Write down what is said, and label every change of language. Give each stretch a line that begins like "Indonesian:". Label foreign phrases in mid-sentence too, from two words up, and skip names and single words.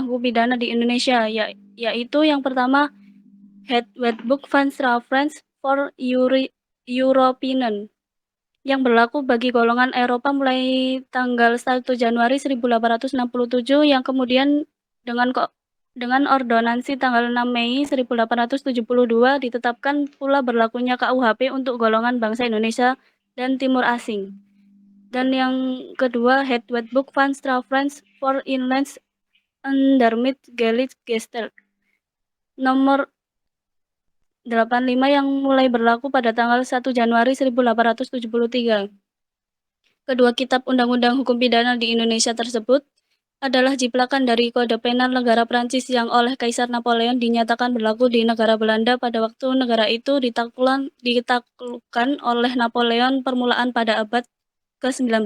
Indonesian: hukum pidana di Indonesia, yaitu yang pertama Het Wetboek van Strafrecht for Europeanen, yang berlaku bagi golongan Eropa mulai tanggal 1 Januari 1867, yang kemudian dengan ordonansi tanggal 6 Mei 1872 ditetapkan pula berlakunya KUHP untuk golongan bangsa Indonesia dan Timur Asing. Dan yang kedua, Het Wetboek van Strafrecht voor Inlands en daarmee Gelijk Gesteld, nomor 85 yang mulai berlaku pada tanggal 1 Januari 1873. Kedua kitab undang-undang hukum pidana di Indonesia tersebut adalah jiplakan dari Kode Penal negara Prancis yang oleh Kaisar Napoleon dinyatakan berlaku di negara Belanda pada waktu negara itu ditaklukkan oleh Napoleon permulaan pada abad ke-19.